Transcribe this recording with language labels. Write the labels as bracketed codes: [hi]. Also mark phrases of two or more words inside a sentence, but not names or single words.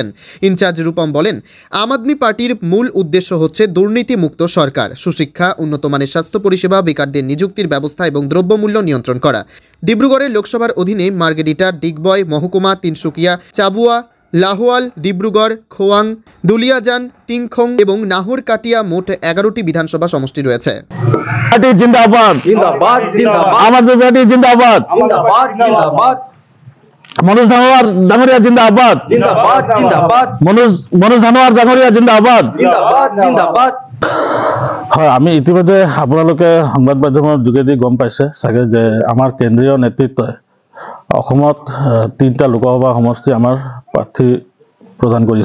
[bn] ইনচার্জ রূপম বলেন, আম আদমি পার্টির মূল উদ্দেশ্য হচ্ছে দুর্নীতিমুক্ত সরকার, সুশিক্ষা, উন্নত মানের স্বাস্থ্য পরিষেবা, বেকারদের নিযুক্তির ব্যবস্থা এবং দ্রব্যমূল্য নিয়ন্ত্রণ করা। ডিব্রুগড়ের লোকসভার অধীনে মার্গেরিটা, ডিগবয় মহকুমা, তিনসুকিয়া, চাবুয়া, লাহোয়াল, ডিব্রুগড়, খোয়াং, দুলিয়াজান, টিংখং এবং নাহরকাটিয়া মোট 11টি বিধানসভা সমষ্টি রয়েছে। জিন্দাবাদ জিন্দাবাদ জিন্দাবাদ আমাদের পার্টি জিন্দাবাদ জিন্দাবাদ জিন্দাবাদ মনোজ ধনোয়ার ডাঙরিয়া জিন্দাবাদ জিন্দাবাদ জিন্দাবাদ মনোজ ধনোয়ার ডাঙরিয়া জিন্দাবাদ জিন্দাবাদ জিন্দাবাদ। [as] হয়, আমি ইতিমধ্যে আপোনালোকে সংবাদ মাধ্যমৰ যোগেদি গম পাইছে চাগে যে আমাৰ কেন্দ্ৰীয় নেতৃত্বই অসমত 3টা লোকসভা সমষ্টি আমাৰ প্ৰাৰ্থী প্ৰদান কৰিছে।